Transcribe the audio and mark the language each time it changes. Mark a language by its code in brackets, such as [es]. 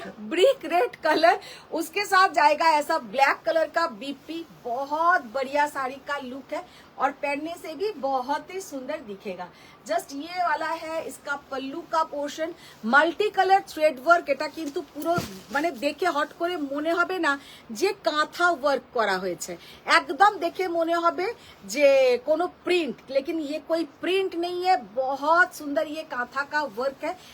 [hi] Brick red colour, उसके साथ जाएगा ऐसा ब्लैक कलर का बीपी। बहुत बढ़िया साड़ी का लुक है और पहनने से भी बहुत ही सुंदर दिखेगा। जस्ट ये वाला है इसका पल्लू का portion, multi colour thread work. [bn] এটা কিন্তু পুরো মানে দেখে হট করে মনে হবে না যে কাঁথা ওয়ার্ক করা হয়েছে, একদম দেখে মনে হবে যে কোনো প্রিंट, [hi] लेकिन ये कोई प्रिंट नहीं है। बहुत सुंदर ये कांथा का वर्क है।